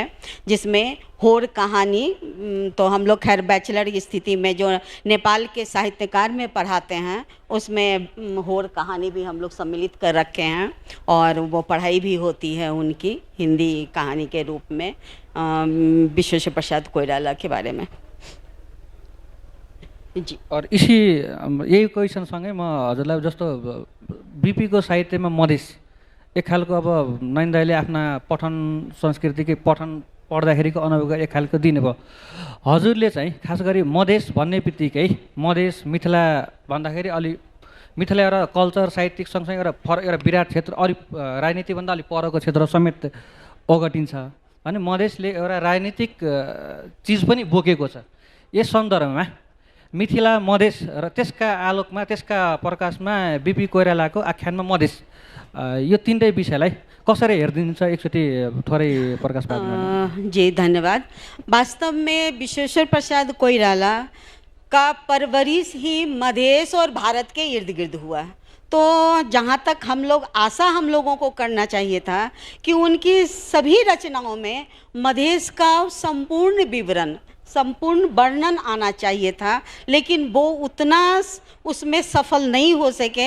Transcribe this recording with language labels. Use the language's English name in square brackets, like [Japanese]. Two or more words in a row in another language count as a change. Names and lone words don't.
[Hindi] जिसमें होर कहानी तो हम लोग खैर बैचलर की स्थिति में जो नेपाल के साहित्यकार में पढ़ाते हैं उसमें होर कहानी भी हम लोग सम्मिलित कर रखे हैं और वो पढ़ाई भी होती है उनकी हिंदी कहानी के रूप में विश्वेश्वर प्रसाद कोइराला के बारे में जी। [Nepali] और इसी यही क्वेसनसँगै म हजुरलाई जस्तो बिपीको साहित्यमा मधेस एक खालको अब नयन दाइले आफ्ना पठन संस्कृतिकै पठन पढ्दाखेरिको अनुभव एक खालको दिनुभयो। हजुरले चाहिँ खास गरी मधेस भन्ने बित्तिकै मधेस मिथिला भन्दाखेरि अलि मिथिला एउटा कल्चर साहित्यिक सँगसँगै एउटा विराट क्षेत्र, अलि राजनीतिभन्दा अलिक परको क्षेत्र समेत ओगटिन्छ भने मधेसले एउटा राजनीतिक चिज पनि बोकेको छ। यस सन्दर्भमा मिथिला मधेस र त्यसका आलोकमा त्यसका प्रकाशमा बिपी कोइरालाको आख्यानमा मधेस यो तीनटै विषयलाई कसरी हेरिदिन्छ एकचोटि थोरै प्रकाश पार्नु। [Hindi] जी धन्यवाद। वास्तव में विश्वेश्वर प्रसाद कोइराला का परवरिश ही मधेश और भारत के इर्द गिर्द हुआ। तो जहाँ तक हम लोगों को करना चाहिए था कि उनकी सभी रचनाओं में मधेश का संपूर्ण विवरण, संपूर्ण वर्णन आना चाहिए था, लेकिन वो उतना उसमें सफल नहीं हो सके।